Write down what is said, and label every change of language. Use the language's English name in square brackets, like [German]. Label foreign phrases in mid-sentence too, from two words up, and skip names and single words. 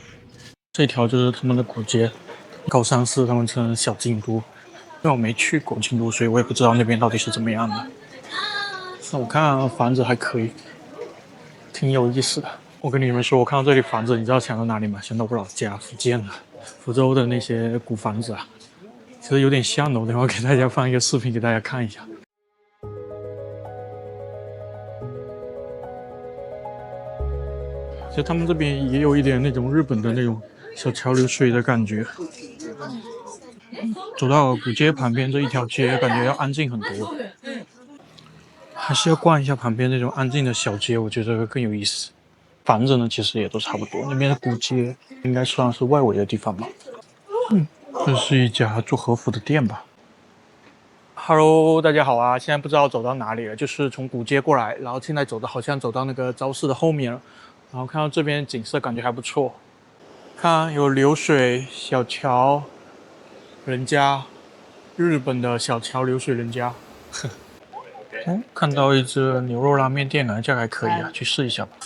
[Chinese] 這條就是他們的古街，高山市他們稱小京都，因為我沒去過京都，所以我也不知道那邊到底是怎麼樣的。那我看房子還可以，挺有意思的。我跟你們說，我看到這裡房子，你知道想到哪裡嗎？想到我老家福建了，福州的那些古房子啊。其實有點像的，我等會給大家放一個視頻給大家看一下。其實他們這邊也有一點那種日本的那種小橋流水的感覺。走到古街旁邊這一條街，感覺要安靜很多。還是要逛一下旁邊那種安靜的小街，我覺得更有意思。房子呢，其實也都差不多。那邊的古街應該算是外圍的地方吧。這是一家做和服的店吧。Hello， 大家好啊！現在不知道走到哪裡了，就是從古街過來，然後現在好像走到那個早市的後面了。然後看到這邊景色感覺還不錯，看有流水、小橋、人家，日本的小橋流水人家。看到一隻牛肉拉麵店，感覺價還可以啊，去試一下吧。